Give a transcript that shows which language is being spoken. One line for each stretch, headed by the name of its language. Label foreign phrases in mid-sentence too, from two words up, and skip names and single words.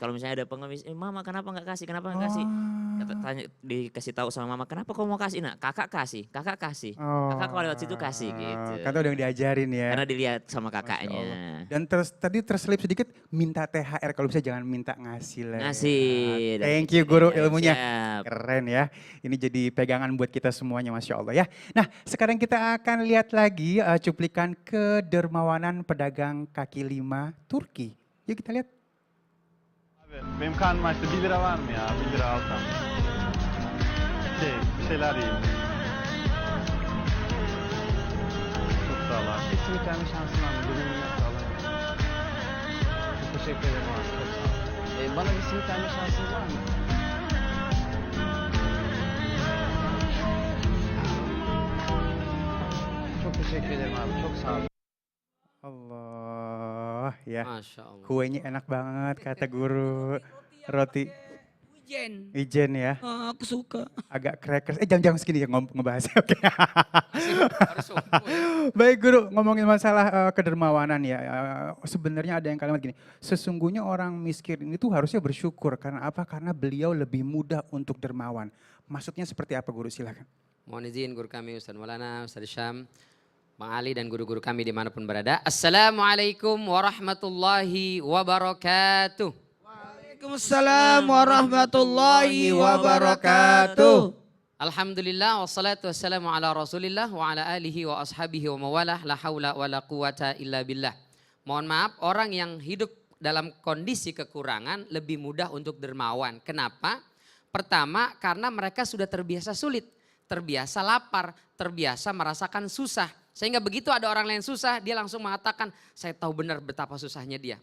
Indonesian: Kalau misalnya ada pengemis, mama kenapa nggak kasih, kenapa nggak kasih? Tanya, dikasih tahu sama mama, kenapa kau mau kasih? Nak, kakak kasih. Kakak kalau lewat situ kasih gitu. Kata udah diajarin ya. Karena dilihat sama Masya kakaknya. Allah. Dan tadi terselip sedikit minta THR, kalau bisa jangan minta ngasih lah. Ngasih.
English: Thank you
Indonesian: guru ilmunya. Siap. Keren ya. Ini jadi pegangan buat kita semuanya,
Arabic: ما شاء الله
Indonesian: ya. Nah sekarang kita akan lihat lagi cuplikan kedermawanan pedagang kaki lima Turki. Yuk kita lihat.
Turkish: Benim karnım açtı. 1 lira var mı ya? 1 lira alsam. Bir şeyler yiyeyim. Çok sağ ol abi. Bir simit verme şansın var mı? Durumum yoksa alayım. Çok teşekkür ederim abi. Çok sağ ol. Bana bir simit verme şansınız var mı? Çok teşekkür ederim abi. Çok sağ ol.
Indonesian: Allah ya.
Arabic: ما شاء الله.
Indonesian: Kuenya enak banget kata guru. Roti. Jen. Ijen ya, Aku suka. agak crackers. Jam-jam segini ya ngebahasnya. Oke. Harus unggul. Baik guru, ngomongin masalah kedermawanan ya. Sebenarnya ada yang kalimat gini, sesungguhnya orang miskin ini tuh harusnya bersyukur. Karena apa? Karena beliau lebih mudah untuk dermawan. Maksudnya seperti apa guru? Silakan. Mohon izin guru kami Ustaz Maulana, Ustaz Syam, Bang Ali dan guru-guru kami dimanapun berada.
Arabic: السلام عليكم ورحمة الله وبركاته. وعليكم السلام ورحمة الله وبركاته. الحمد لله والصلاة والسلام على رسول الله وعلى آله وأصحابه وموالاه لا حول ولا قوة إلا بالله.
Indonesian: Mohon maaf, orang yang hidup dalam kondisi kekurangan lebih mudah untuk dermawan. Kenapa? Pertama, karena mereka sudah terbiasa sulit, terbiasa lapar, terbiasa merasakan susah. Sehingga begitu ada orang lain susah, dia langsung mengatakan, saya tahu benar betapa susahnya dia.